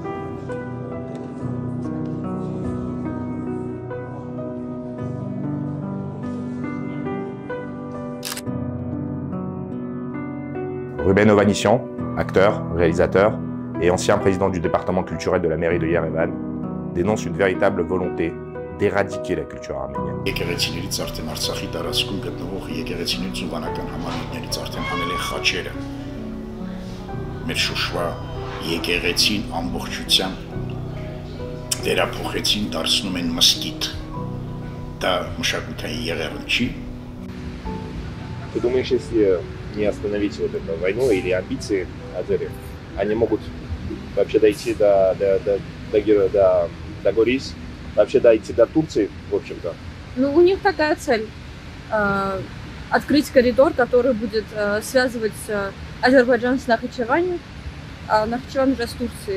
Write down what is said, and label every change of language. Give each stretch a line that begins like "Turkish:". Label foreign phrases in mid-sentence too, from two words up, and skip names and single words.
French: Ruben Ovanessian, acteur, réalisateur et ancien président du département culturel de la mairie de Yerevan, dénonce une véritable volonté d'éradiquer la culture arménienne.
Armenian: Եկեղեցիներից արդեն Արցախի տարածքում գտնվող եկեղեցիներից ու վանական համալիրներից արդեն հանել են խաչերը։ Մեր Շուշվա եկեղեցին ամբողջությամբ վերափոխեցին, դարձնում են մզկիթ։ Դա մշակութային եղեռն չի։
Russian: Ты думаешь, если не остановить вот эту войну или амбиции азеров, они могут вообще дойти до Горис, вообще дойти до Турции, в общем-то? Ну, у них такая цель открыть коридор, который будет связывать Азербайджан с Нахичеванием, а Нахичеван уже с Турцией.